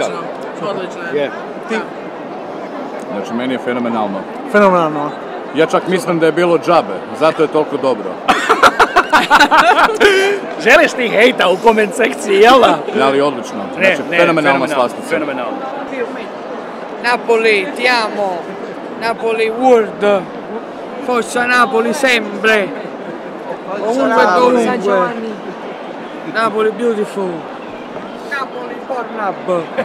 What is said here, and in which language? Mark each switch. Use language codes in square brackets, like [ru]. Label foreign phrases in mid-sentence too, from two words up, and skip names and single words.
[sr] Odlično je. Je. Znači, meni je fenomenalno. Fenomenalno. Ja čak mislim da je bilo džabe, zato je toliko dobro. Želiš ti hejta u koment sekciji, jel da? Ali odlično. Znači, fenomenalna slastica. Fenomenalno. [it] Napoli, ti amo. Napoli world. Forza Napoli sempre. Ovunque dovunque. [en] Napoli beautiful. Napoli Pornhub.